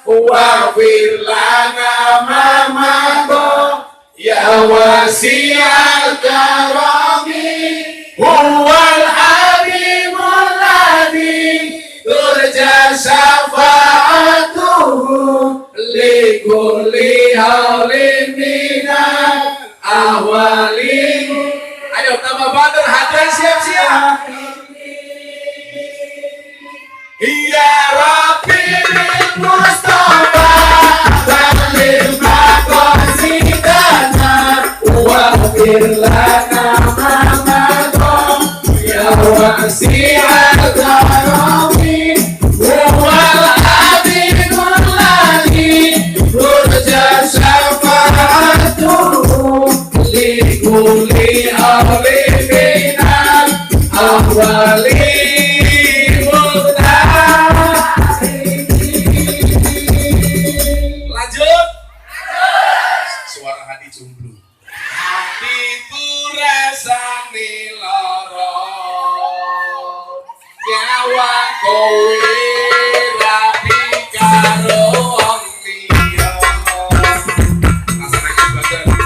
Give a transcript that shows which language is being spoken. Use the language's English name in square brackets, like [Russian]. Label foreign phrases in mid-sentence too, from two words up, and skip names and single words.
[Arabic] واغفر لنا ما مضى يا واسع الكرم هو الحبيب الذي ترجى شفاعته لكل هول من الأهوال. [Indonesian] Ayo tambah banter, hadirin siap-siap. [Arabic] يا ربي مصطفى سليم مقاصدنا واغفر لنا ما مضى يا واسع الكرم هو الحبيب الذي ترجى شفاعته لكل هول من الأهوال. [Indonesian] Lanjut. Suara hati jomblo. [Javanese] Hatiku rasane lara nyawa kowe rapi karo wong liya. Rasane badan.